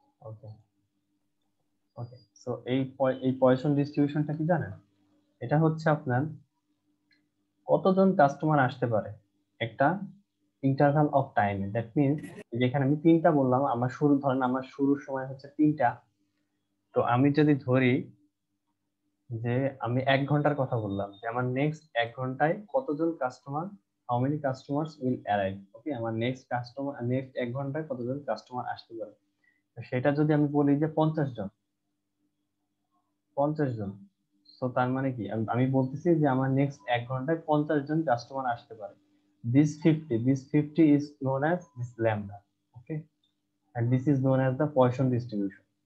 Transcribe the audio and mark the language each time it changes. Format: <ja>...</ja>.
<bn>Okay, okay, so এই Poisson distributionটা কি জানেন? এটা হচ্ছে আপনার কতজন কাস্টমার আসতে পারে একটা ইন্টারভাল অফ টাইমে।</bn> <en>that means</en> <bn>যেখানে আমি 3টা বললাম, আমার শুরুর সময় হচ্ছে 3টা, তো আমি যদি ধরি যে আমি 1 ঘন্টার কথা বললাম, যে আমার নেক্সট 1 ঘন্টায় কতজন customer,</bn> <en>How many customers will arrive.</en> <bn>ওকে, আমার নেক্সট 1 ঘন্টায় কতজন কাস্টমার আসতে পারে, সেটা যদি আমি বলি যে 50 জন, তো তার মানে কি আমি বলতেছি যে আমার নেক্সট 1 ঘন্টায় 50 জন কাস্টমার আসতে পারে।</bn> <en>This 50 is known as this lambda. Okay, and this is known as the Poisson distribution.</en>